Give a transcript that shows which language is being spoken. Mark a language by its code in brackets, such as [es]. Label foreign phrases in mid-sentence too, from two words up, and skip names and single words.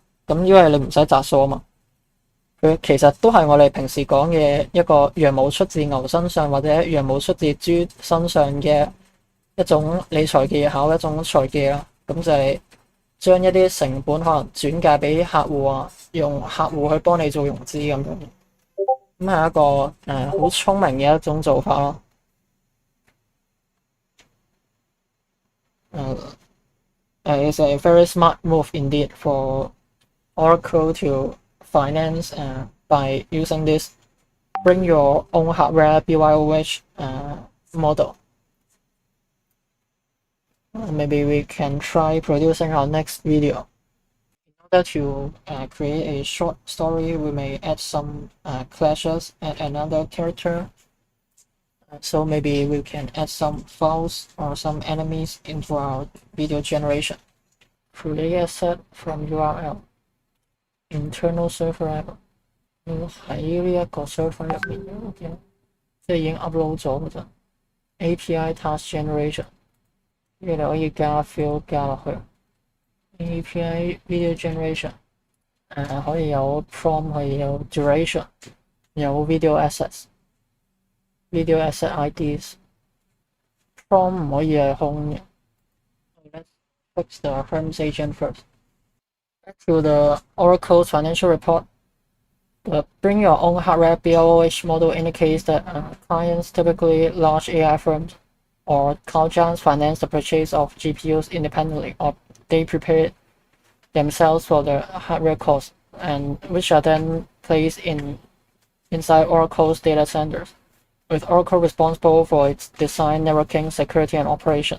[yue] 咁因為你唔使摘數啊嘛。佢其實都係我哋平時講嘅一個羊毛出自牛身上或者羊毛出自豬身上嘅一種理財技巧，一種財技啦。咁就係將一啲成本可能轉嫁俾客戶啊，用客戶去幫你做融資咁樣。咁係一個好聰明嘅一種做法咯。 [en] It's a very smart move indeed for Oracle to finance by using this bring your own hardware BYOH model. Maybe we can try producing our next video. In order to create a short story, we may add some clashes and another character. So maybe we can add some files or some enemies into our video generation. Create a set from URL. Internal server app [yue] 喺呢一個 server 入面嘅，即係已經 upload 咗嗰陣。 [en] API task generation， [yue] 跟住你可以加 field 加落去。 [en] API video generation， [yue] 可以有 prompt， 可以有 duration， 有 [en] video assets。Video asset IDs。 [yue] prompt 唔可以係空嘅。 [en] Let's fix the Hermes agent first. Back to the Oracle's financial report. The bring your own hardware BOH model indicates that clients, typically large AI firms or cloud giants, finance the purchase of GPUs independently, or they prepare themselves for the hardware costs, and which are then placed inside Oracle's data centers, with Oracle responsible for its design, networking, security, and operation.